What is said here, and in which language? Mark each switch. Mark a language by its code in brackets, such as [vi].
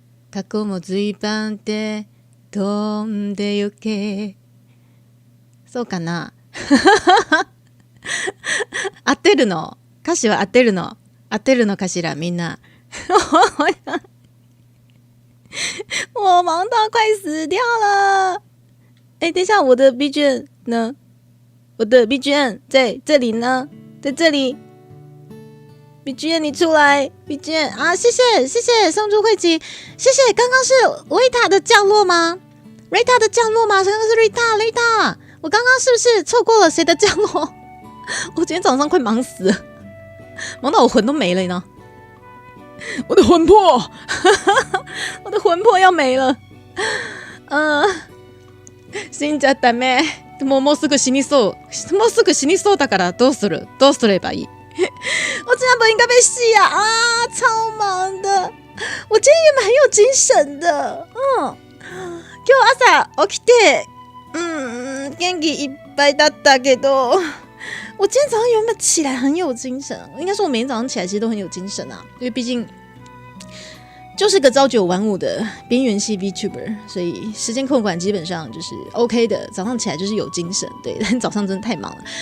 [ja] 過去も随伴って飛んでゆけ。そうかな合ってるの？歌詞は合ってるの？合ってるのかしらみんな我忙到快死掉了。 [zh] 哎，等一下，我的 BGM 呢？我的 BGM 在这里呢，在这里。 BGM 你出来 ，BGM 啊，谢谢谢谢送出汇集，谢谢。刚刚是瑞塔的降落吗？瑞塔的降落吗？刚刚是瑞塔，我刚刚是不是错过了谁的降落？我今天早上快忙死了，忙到我魂都没了呢。我的魂魄我的魂魄要没了。 [ja] 死んじゃったね。もうすぐ死にそう。もうすぐ死にそうだからどうすればいい？ [zh] 我今天不应该被戏啊！超忙的，我今天也蛮有精神的。今日朝起きて、元気いっぱいだったけど，我今天早上原本起来很有精神，应该说我每天早上起来其实都很有精神啊，因为毕竟就是个朝9晚5的边缘系 VTuber， 所以时间控管基本上就是 OK 的，早上起来就是有精神，对，但早上真的太忙了。